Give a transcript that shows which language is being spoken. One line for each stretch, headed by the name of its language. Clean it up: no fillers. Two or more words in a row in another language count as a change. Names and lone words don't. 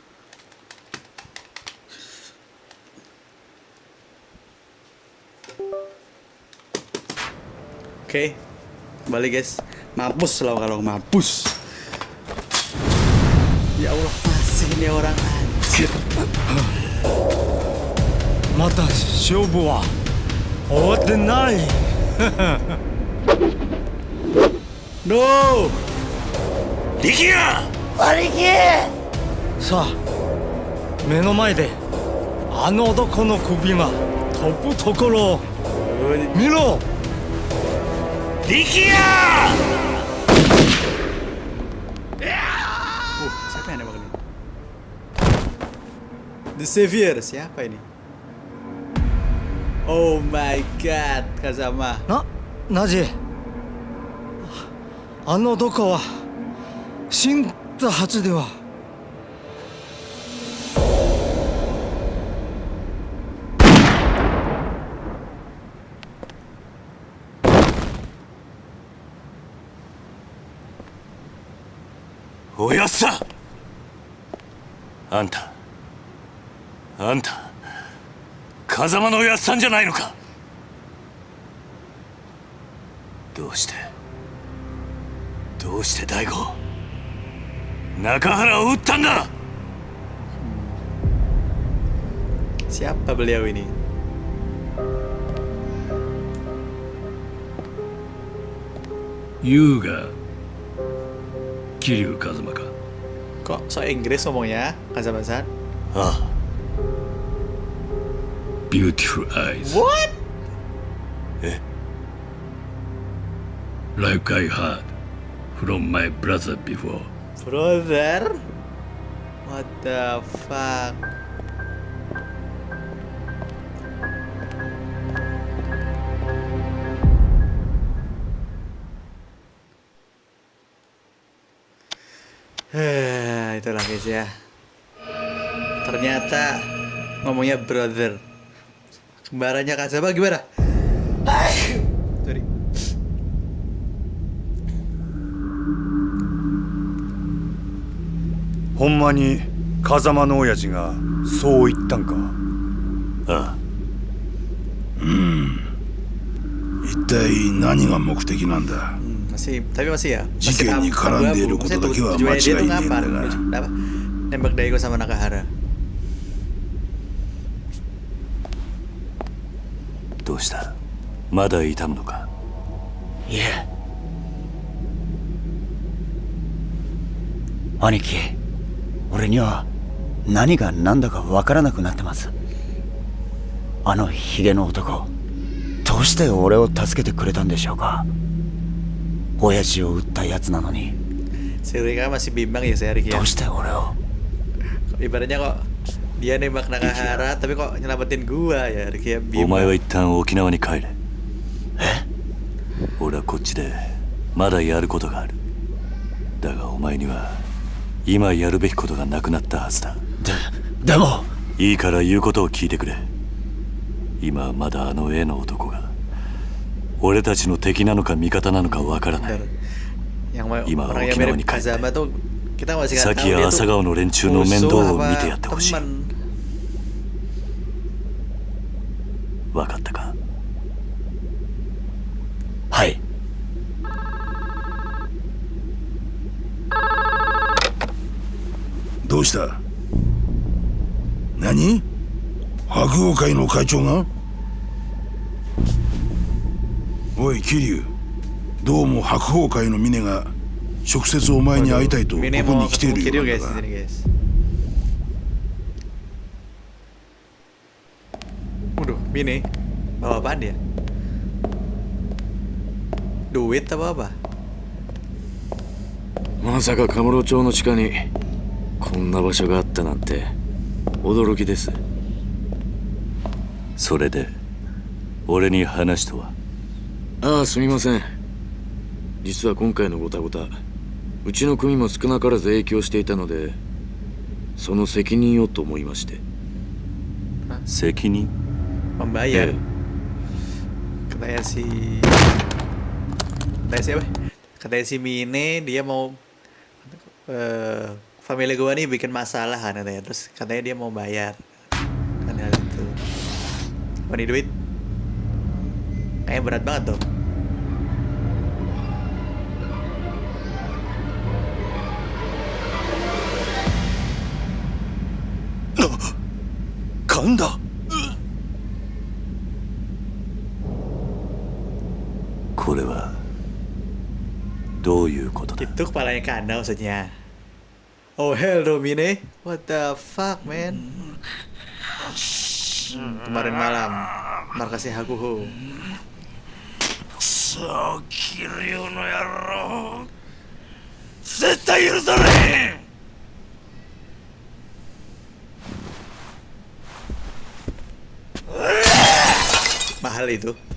Indonesian: Oke, balik guys. Mampus lah kalau mampus.
Arabic: Ya Allah,
Indonesian: masih ini orang anjir.
Japanese: まだ勝負は終わってない。 No! 力也さあ目の前であの男の首が飛ぶところを見ろ。力也
Indonesian: Siapa yang nembak ini? The Savior, siapa ini?
English: Oh my god, Kazama.
Japanese: ナジあの男は死んだはずでは。おやっさあんた風間のおやっさんじゃないのか。どうして大吾中原を撃ったんだ。
Indonesian: Siapa beliau ini? Yuga Kiryu Kazama ka? Kok so Inggris ngomongnya, Kazama-san?
English: Ah. Beautiful eyes. What? Like I heard from my brother before. Brother? What the fuck?
Indonesian: Itulah guys ya. Ternyata ngomongnya brother. Kembarannya Kazama gimana? Sorry.
Japanese: ほんまに風間の親父がそう言ったんか。ああ。一体何が目的なんだ。
Indonesian: Tapi masih ya. Jika ini karandel maksudnya tujuannya dia tuh ngapain? Apa? Nembak Daigo sama Nakahara.
Japanese: どうしたまだ痛むのか。いえ兄貴俺には何が何だか分からなくなってます。あのヒゲの男どうして俺を助けてくれたんでしょうか。親父を撃ったやつなのに
Indonesian: Si Rika masih bimbang ya si Rika ya.
Japanese: どうして俺を
Indonesian: Ibaratnya kok Dia nembak Nakahara tapi kok nyelamatin gua ya, kayak
Japanese: お Bima. 前は一旦沖縄に帰れ。俺はこっちでまだやることがある。だがお前には今やるべきことがなくなったはずだ。でもいいから言うことを聞いてくれ。今はまだあの絵の男が俺たちの敵なのか味方なのかわからない。
Indonesian: Yang Ima orang yang Okinawa mirip ni kaite. Kazama tuh kita masih nggak
Japanese: さ
Indonesian: tahu
Japanese: きや
Indonesian: dia
Japanese: 朝
Indonesian: tuh
Japanese: 顔の連中の面倒
Indonesian: musuh
Japanese: を見てやっ
Indonesian: apa
Japanese: てほしい。
Indonesian: teman.
Japanese: わかったか。はい。どうした？何？白鵬会の会長が？おい桐生、どうも白鵬会の峰が直接お前に会いたいとここ
Indonesian: Mine mau
Japanese: に来てい
Indonesian: ketemu
Japanese: るよう
Indonesian: Kiryu
Japanese: なんだ
Indonesian: guys di
Japanese: が。
Indonesian: sini guys. Waduh, Mine bawa apaan dia? Duit apa apa?
Japanese: まさかカムロ町の地下にこんな場所があったなんて驚きです。それで俺に話とは。ああ、すみません。実は今回のごたごた、うちの組も少なからず影響していたので、その責任をと思いまして。責任？
Indonesian: Membayar. Katanya siapa? Katanya si Mine dia mau family gua nih bikin masalah kan katanya. Terus katanya dia mau bayar. Kan hal itu. Apa nih duit? Kayaknya berat banget tuh.
Japanese: 噛んだ。これはどういうことだ。
Indonesian: Itu kepalanya Kanda maksudnya.
English: Oh hell no Mine. What the fuck man?
Indonesian: Kemarin malam markasnya Hakuho.
Japanese: さあ桐生の野郎、絶対許されへん。
Indonesian: Mahal itu.